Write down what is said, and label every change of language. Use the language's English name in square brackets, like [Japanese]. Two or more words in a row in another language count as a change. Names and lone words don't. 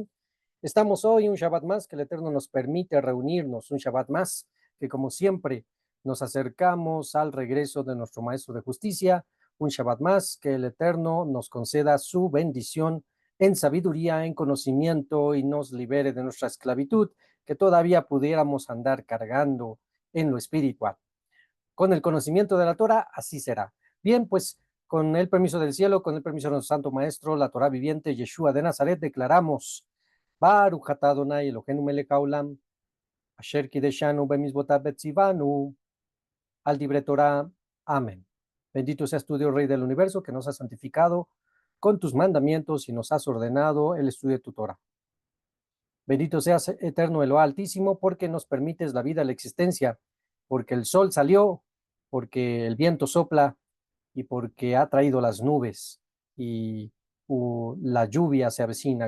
[Spanish] Estamos hoy un Shabbat más que el Eterno nos permite reunirnos, un Shabbat más que como siempre nos acercamos al regreso de nuestro Maestro de Justicia, un Shabbat más que el Eterno nos conceda su bendición en sabiduría, en conocimiento y nos libere de nuestra esclavitud que todavía pudiéramos andar cargando en lo espiritual. Con el conocimiento de la Torah, así será. Bien, pues con el permiso del cielo, con el permiso de nuestro Santo Maestro, la Torah viviente, Yeshua de Nazaret, declaramos, [Hebrew] ברוך אתה אדני אלהינו מלך העולם אשר קדשנו במצותיו וצונו על דברי תורה. [Spanish] Amén. Bendito seas tú, Dios Rey del universo, que nos has santificado con tus mandamientos y nos has ordenado el estudio de tu Torah. Bendito seas, eterno Eloah Altísimo, porque nos permites la vida, la existencia, porque el sol salió, porque el viento sopla y porque ha traído las nubes y la lluvia se avecina.